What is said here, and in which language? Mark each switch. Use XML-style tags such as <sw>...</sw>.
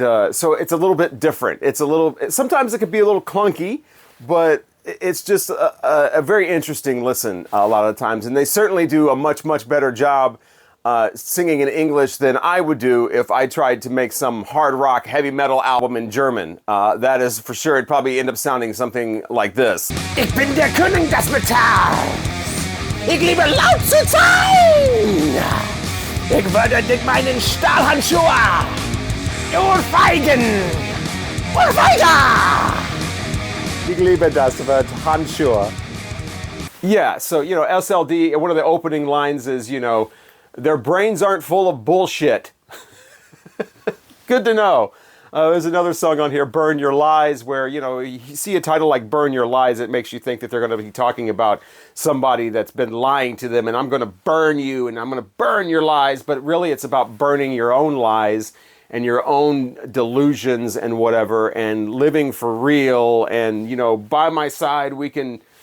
<en>So it's a little bit different. Sometimes it could be a little clunky, but it's just a very interesting listen a lot of times. And they certainly do a much, much better job singing in English than I would do if I tried to make some hard rock, heavy metal album in German. That is for sure. It'd probably end up sounding something like this.</en> <de>Ich bin der König des Metalls. Ich liebe laut zu sein. Ich würde dich meinen Stahlhandschuhe urfeigen. Urfeiger. Ich liebe das Wort Handschuhe.</de> <en>Yeah, so, you know, SLD, one of the opening lines is, you know, their brains aren't full of bullshit. Good to know. There's another song on here, Burn Your Lies, where, you know, you see a title like Burn Your Lies, it makes you think that they're going to be talking about somebody that's been lying to them, and I'm going to burn you, and I'm going to burn your lies, but really it's about burning your own lies and your own delusions and whatever, and living for real, and, you know, by my side we can</en>